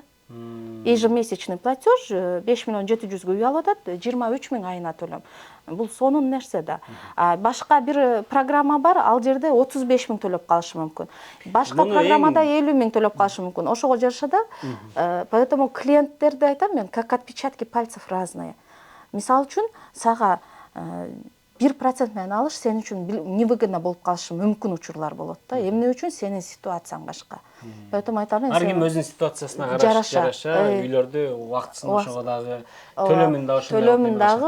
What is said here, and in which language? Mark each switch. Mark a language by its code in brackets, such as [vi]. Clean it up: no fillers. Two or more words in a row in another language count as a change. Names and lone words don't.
[ru] Ежемесячный платеж [ky] 5 миллион 700 үй алып атат, 23 миң айына төлөм. Бул сонун нерсе да. Башка бир программа бар, ал жерде 35 миң төлөп калышы мүмкүн. Башка программада 50 миң төлөп калышы мүмкүн. Ошого жараша да, поэтому клиенттерде айтам мен, [ru] как отпечатки пальцев разные. [ky] Мисал үчүн, сага 1% менен алыш сен үчүн невыгодно болуп калышы мүмкүн учурлар болот да. Эмне үчүн сенин ситуацияң башка. Поэтому айтам мен, ар ким өзүнүн ситуациясына жараша үйлөрдү убактысын ошого дагы төлөмүн дагы